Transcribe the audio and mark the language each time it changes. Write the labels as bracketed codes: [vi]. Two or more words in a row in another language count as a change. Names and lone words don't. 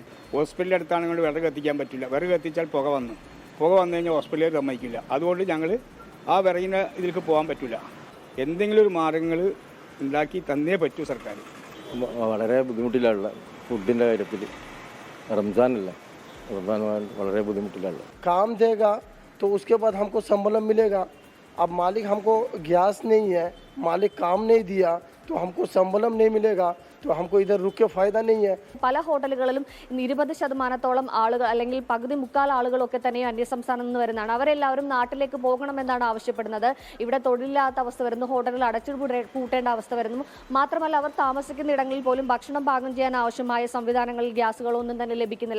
[ml] ഹോസ്പിറ്റലിൻ്റെ അടുത്താണെങ്കിൽ വിറക് കത്തിക്കാൻ പറ്റില്ല. വിറക് കത്തിച്ചാൽ പുക വന്നു കഴിഞ്ഞാൽ ഹോസ്പിറ്റലിൽ സമ്മതിക്കില്ല. അതുകൊണ്ട് ഞങ്ങൾ ആ വിറകിന് ഇതിലേക്ക് പോകാൻ പറ്റില്ല. എന്തെങ്കിലും ഒരു മാർഗങ്ങൾ ഉണ്ടാക്കി തന്നേ പറ്റൂ സർക്കാർ. വളരെ ബുദ്ധിമുട്ടിലുള്ള ഫുഡിൻ്റെ കാര്യത്തിൽ റംസാനല്ല, റംസാൻ വളരെ ബുദ്ധിമുട്ടിലുള്ള [hi] काम देगा तो उसके बाद हमको संबलम मिलेगा. अब मालिक हमको गैस नहीं है, मालिक काम नहीं दिया तो हमको संबलम नहीं मिलेगा, तो हमको इधर रुक के फायदा नहीं है. [ml] പല ഹോട്ടലുകളിലും 20% ആളുകൾ അല്ലെങ്കിൽ പകുതി മുക്കാൽ ആളുകളൊക്കെ തന്നെ അന്യസംസ്ഥാനത്ത് നിന്ന് വരുന്നതാണ്. അവരെല്ലാവരും നാട്ടിലേക്ക് പോകണമെന്നാണ് ആവശ്യപ്പെടുന്നത്. ഇവിടെ തൊഴിലില്ലാത്ത അവസ്ഥ വരുന്നു, ഹോട്ടലുകൾ അടച്ചുപൂട്ടേണ്ട അവസ്ഥ വരുന്നു. മാത്രമല്ല, അവർ താമസിക്കുന്ന ഇടങ്ങളിൽ പോലും ഭക്ഷണം പാകം ചെയ്യാൻ ആവശ്യമായ സംവിധാനങ്ങളിൽ ഗ്യാസുകളോ ഒന്നും തന്നെ ലഭിക്കുന്നില്ല.